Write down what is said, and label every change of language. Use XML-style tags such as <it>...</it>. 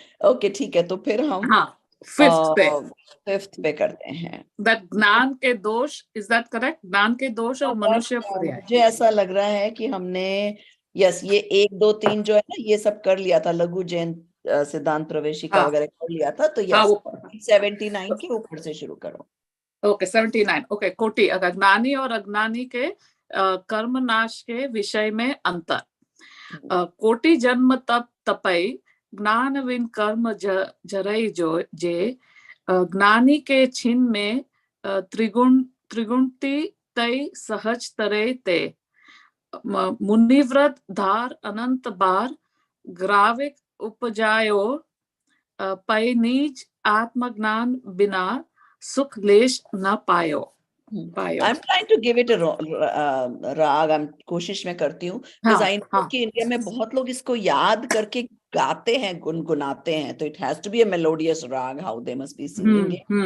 <hi>Okay, ठीक है। तो फिर हम फिफ्थ पे करते हैं।</hi> <en>That ज्ञान के दोष, is that correct?</en> <hi>ज्ञान के दोष और मनुष्य पर्याय। मुझे ऐसा लग रहा है कि हमने यस ये 1 2 3 जो है ना ये सब कर लिया था। लघु जैन सिद्धांत प्रवेशिका वगैरह कर लिया था। तो यस 79 के ऊपर से शुरू करो। ओके 79। ओके कोटि, अज्ञानी और अज्ञानी के कर्म नाश के विषय में अंतर। कोटि जन्म तप तपई ज्ञान विन कर्म जरई जो जे ज्ञानी के छिन में त्रिगुणति तय सहज तरे ते मुनिव्रत धार अनंत बार ग्राविक उपजायो पै नीज आत्मज्ञान बिना सुख लेश न पायो।</hi> <en>I'm trying to give it a raag. I'm</en> <hi>कोशिश में करती हूँ</hi> <en>because I know</en> <hi>कि इंडिया में बहुत लोग इसको याद करके गाते हैं, गुनगुनाते हैं।</hi> <en>तो it has to be a melodious raag, how they must be singing it.</en>